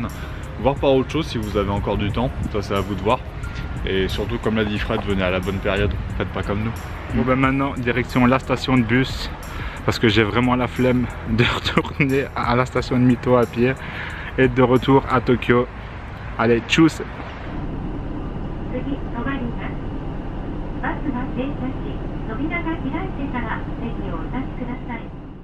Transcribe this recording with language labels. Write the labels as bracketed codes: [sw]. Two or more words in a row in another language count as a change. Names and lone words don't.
[fr] Voir par autre chose si vous avez encore du temps, ça c'est à vous de voir. Et surtout comme l'a dit Fred, venez à la bonne période, faites pas comme nous. Bon ben maintenant direction la station de bus, parce que j'ai vraiment la flemme de retourner à la station de Mito à pied et de retour à Tokyo. Allez, tchuss! [ja] 次止まります。バスが停車し、扉が開いてから席をお立ちください。